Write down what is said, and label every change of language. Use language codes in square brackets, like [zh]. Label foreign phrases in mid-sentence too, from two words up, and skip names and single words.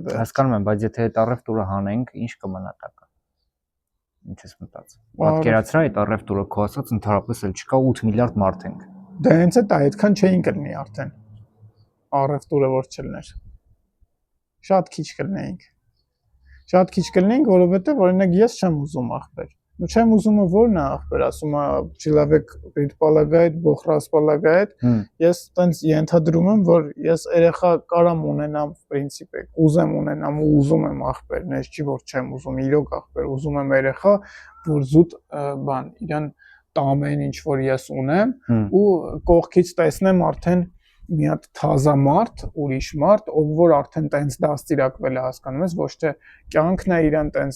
[hy] Հա, հասկանում եմ, բայց եթե այդ առևտուրը հանենք, ինչ կմնա տակը։ Ինչ ես մտածում։ Պատկերացրա այդ առևտուրը քո ասած ընդհանրապես էլ չկա 8 միլիարդ մարդ ենք։ Դա հենց է, այդքան չէին կլինի արդեն։ Առևտուրը որ չլներ։ Շատ քիչ կլինեինք։ Շատ քիչ կլինենք, որովհետև օրինակ ես չեմ ուզում ախպեր։ Ну չեմ ուզումը ո՞րն է ախպեր, ասում է [ru] человек предполагает, Бог располагает։ [hy] Ես տենց ենթադրում եմ, որ ես երեխա կարամ ունենամ, принципе, ուզեմ ունենամ ու ուզում եմ ախպեր, նես չի որ չեմ ուզում, իրոք ախպեր, ուզում եմ երեխա, որ զուտ բան, իրան տամեն ինչ որ ես ունեմ ու կողքից տեսնեմ արդեն մի հատ թազա մարդ, ուրիշ մարդ, ով որ արդեն տենց դաստիարակվել է, հասկանում ես, ոչ թե կյանքն է իրան տենց